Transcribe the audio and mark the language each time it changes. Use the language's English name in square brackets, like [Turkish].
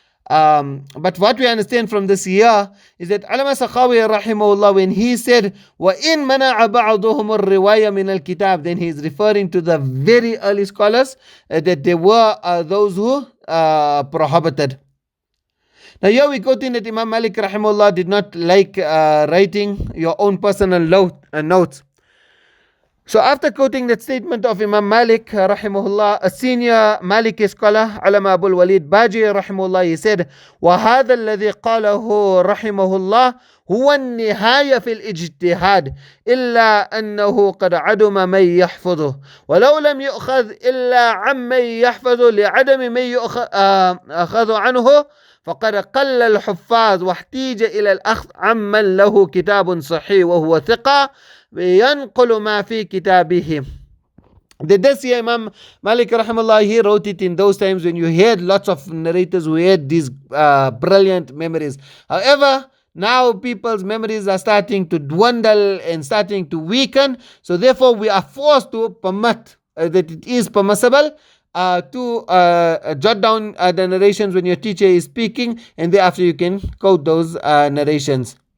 [English] But what we understand from this here is that Allama Sakhawi rahimahullah, when he said [Arabic] وَإِن مَنَعَ بَعْضُهُمُ الرِّوَايَ مِنَ الْكِتَابِ, [English] then he is referring to the very early scholars, that there were those who prohibited. Now here we quoting that Imam Malik rahimahullah did not like writing your own personal notes. So after quoting that statement of Imam Malik rahimahullah, a senior Maliki scholar, Alama Abul Walid Baji rahimahullah, he said, [Arabic] وَهَذَا الَّذِي قَالَهُ رحمه الله هو النهاية في الاجتهاد إلا أنه قد عدم من يحفظه ولو لم يؤخذ إلا عمن يحفظه لعدم من يؤخذ عنه فقد قل الحفاظ واحتيج إلى الأخذ عمن له كتاب صحيح وهو ثقة ينقل ما في كتابه. [English] This year Imam Malik rahimahullah, he wrote it in those times when you had lots of narrators who had these brilliant memories. However, now people's memories are starting to dwindle and starting to weaken. So therefore we are forced to permit that it is permissible to jot down the narrations when your teacher is speaking, and thereafter you can quote those narrations.